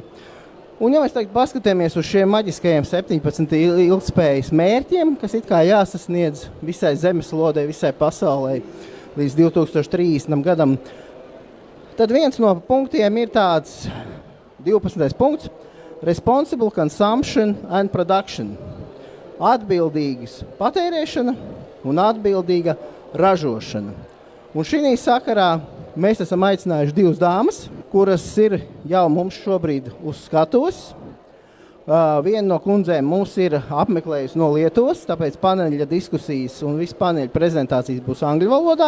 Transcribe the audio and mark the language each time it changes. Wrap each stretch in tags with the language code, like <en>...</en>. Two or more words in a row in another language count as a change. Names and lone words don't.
<lv>Un ja mēs tagad paskatāmies uz šiem maģiskajiem 17 ilgtspējas mērķiem, kas it kā jāsasniedz visai zemeslodei, visai pasaulē līdz 2030. Gadam, tad viens no punktiem ir tāds 12. punkts –</lv> <en>responsible consumption and production.</en> <lv>Atbildīgas patērēšana un atbildīga ražošana. Un šī sakarā mēs esam aicinājuši divas dāmas, kuras ir jau mums šobrīd uz skatuves. Viena no kundzēm mums ir apmeklējusi no Lietuvas, tāpēc paneļa diskusijas un viss paneļa prezentācijas būs angļu valodā.</lv>